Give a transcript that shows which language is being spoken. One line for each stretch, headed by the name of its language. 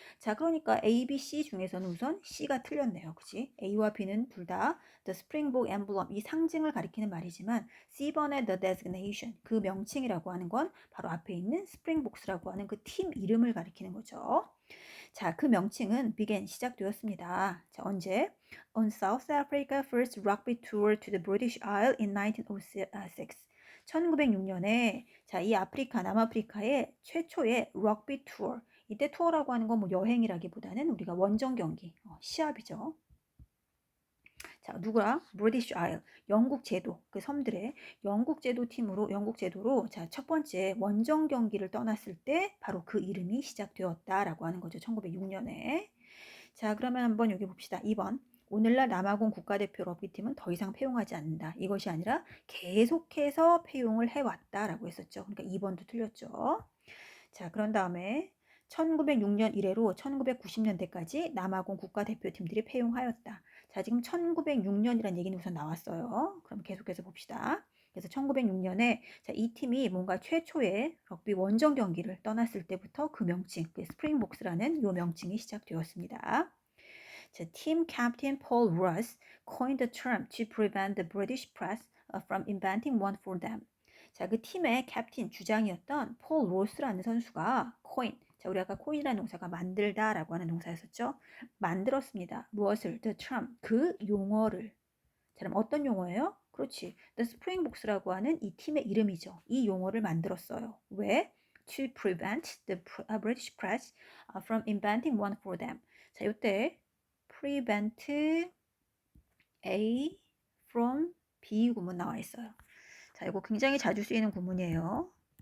Korean: 자, 그러니까 A, B, C 중에서는 우선 C가 틀렸네요. 그치? A와 B는 둘 다
English: The Springbok Emblem
Korean: 이 상징을 가리키는 말이지만 C번의
English: The Designation
Korean: 그 명칭이라고 하는 건 바로 앞에 있는 스프링복스라고 하는 그 팀 이름을 가리키는 거죠. 자, 그 명칭은
English: began
Korean: 시작되었습니다. 자, 언제?
English: On South Africa first rugby tour to the British Isle in 1906.
Korean: 1906년에 자, 이 남아프리카의 최초의 럭비 투어. 이때 투어라고 하는 건 뭐 여행이라기보다는 우리가 원정 경기, 시합이죠. 자, 누구랑? 브리티시 아일, 영국 제도, 그 섬들의 영국 제도로 자, 첫 번째 원정 경기를 떠났을 때 바로 그 이름이 시작되었다라고 하는 거죠. 1906년에. 자, 그러면 한번 여기 봅시다. 2번. 오늘날 남아공 국가대표 럭비팀은 더 이상 폐용하지 않는다. 이것이 아니라 계속해서 폐용을 해왔다라고 했었죠. 그러니까 2번도 틀렸죠. 자, 그런 다음에 1906년 이래로 1990년대까지 남아공 국가대표팀들이 폐용하였다. 자, 지금 1906년이라는 얘기는 우선 나왔어요. 그럼 계속해서 봅시다. 그래서 1906년에 자, 이 팀이 뭔가 최초의 럭비 원정 경기를 떠났을 때부터 그 명칭, 그 스프링복스라는 요 명칭이 시작되었습니다.
English: 자, Team Captain Paul Ross coined the term to prevent the British press from inventing one for them.
Korean: 자, 그 팀의 캡틴 주장이었던 폴 로스라는 선수가 coin. 자, 우리 아까 coin이라는 동사가 만들다라고 하는 동사였었죠. 만들었습니다. 무엇을?
English: The term.
Korean: 그 용어를. 자, 그럼 어떤 용어예요? 그렇지. The Springboks라고 하는 이 팀의 이름이죠. 이 용어를 만들었어요. 왜?
English: To prevent the British press from inventing one for them.
Korean: 자, 이때
English: prevent A from B
Korean: 구문 나와 있어요. 자, 이거 굉장히 자주 쓰이는 구문이에요.